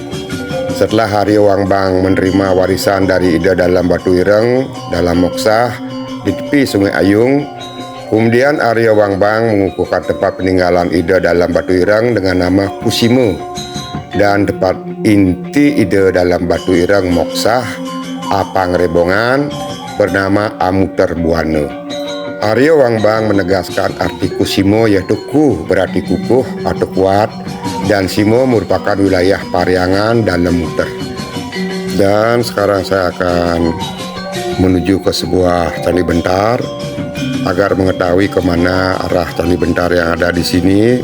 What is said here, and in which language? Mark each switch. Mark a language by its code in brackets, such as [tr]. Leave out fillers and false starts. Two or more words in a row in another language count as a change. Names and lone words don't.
[id] Setelah Arya Wangbang menerima warisan dari Ida dalam Batu Ireng dalam moksah di tepi Sungai Ayung, kemudian Arya Wangbang mengukuhkan tempat peninggalan Ida dalam Batu Ireng dengan nama Kusimo, dan tempat inti Ida dalam Batu Ireng moksah Apang Rebongan bernama Amuter Buana. Arya Wangbang menegaskan arti Kusimo yaitu ku berarti kukuh atau kuat, dan Simo merupakan wilayah Pariangan dan Lemuter. Dan sekarang saya akan menuju ke sebuah candi bentar agar mengetahui kemana arah Candi Bentar yang ada di sini.